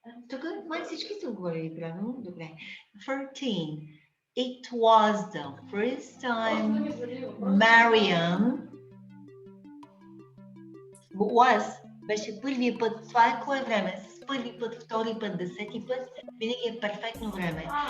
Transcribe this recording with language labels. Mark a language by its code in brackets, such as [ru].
[bg] Тук май всички са отговорили правилно. Добре. 13. [en] It was the first time Marian [bg] беше първият път. Това е кое време? С първи път, втори път, 10-ти път. Винаги е перфектно време.